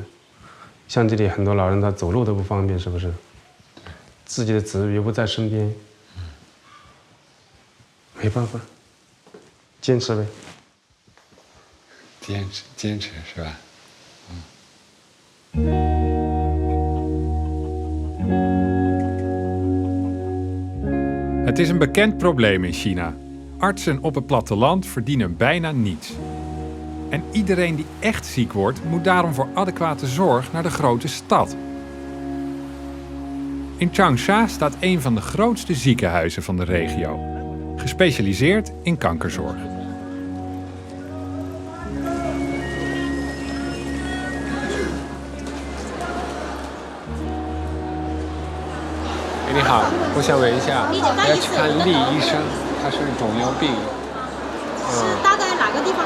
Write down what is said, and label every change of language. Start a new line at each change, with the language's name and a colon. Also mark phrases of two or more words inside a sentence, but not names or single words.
Chinese: 像这里很多老人他走路都不方便，是不是？自己的子女又不在身边，没办法，坚持呗。坚持是吧？
Dutch: Het is een bekend probleem in China. Artsen op het platteland verdienen bijna niets. En iedereen die echt ziek wordt, moet daarom voor adequate zorg naar de grote stad. In Changsha staat een van de grootste ziekenhuizen van de regio, gespecialiseerd in kankerzorg.
Chinese: Hey, 你好，我想问一下，我要去看厉医生，他是肿瘤病，是大概哪个地方？